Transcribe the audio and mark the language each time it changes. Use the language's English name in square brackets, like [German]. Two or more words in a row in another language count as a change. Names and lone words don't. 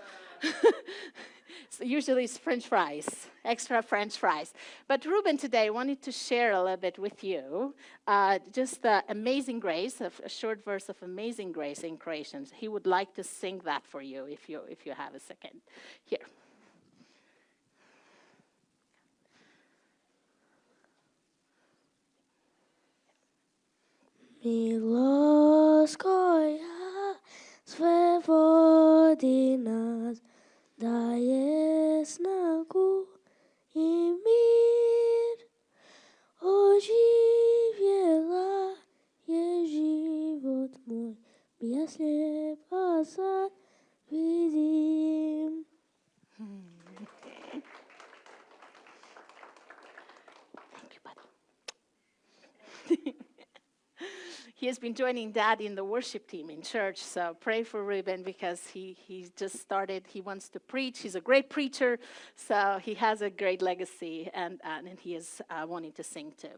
[English] So usually it's French fries, extra French fries. But Ruben today wanted to share a little bit with you just the Amazing Grace, a short verse of Amazing Grace in Croatian. He would like to sing that for you if you have a second. Here. [Croatian] Milost koja sve vodi nas, daje snagu i mir. Oživjela je život moj, ja slijepa sad vidim. [English] Thank you, buddy. He has been joining Dad in the worship team in church, so pray for Ruben because he just started. He wants to preach. He's a great preacher, so he has a great legacy, and he is wanting to sing too.